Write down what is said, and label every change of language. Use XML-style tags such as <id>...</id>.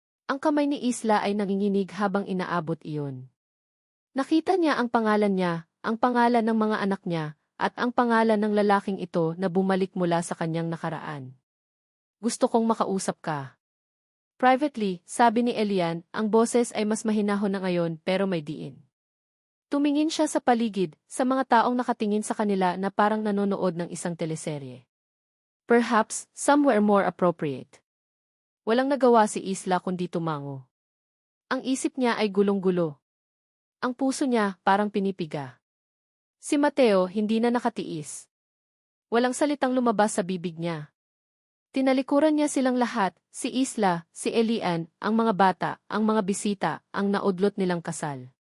<tl>Ang kamay ni Isla ay nanginginig habang inaabot iyon. Nakita niya ang pangalan niya, ang pangalan ng mga anak niya, at ang pangalan ng lalaking ito na bumalik mula sa kanyang nakaraan. Gusto kong makausap ka.</tl> <en>Privately,</en> <tl>sabi ni Elian, ang boses ay mas mahinahon na ngayon pero may diin. Tumingin siya sa paligid, sa mga taong nakatingin sa kanila na parang nanonood ng isang teleserye.</tl> <en>Perhaps, somewhere more appropriate.</en> <tl>Walang nagawa si Isla kundi tumango. Ang isip niya ay gulong-gulo. Ang puso niya parang pinipiga. Si Mateo hindi na nakatiis. Walang salitang lumabas sa bibig niya. Tinalikuran niya silang lahat, si Isla, si Elian, ang mga bata, ang mga bisita, ang naudlot nilang kasal.</tl>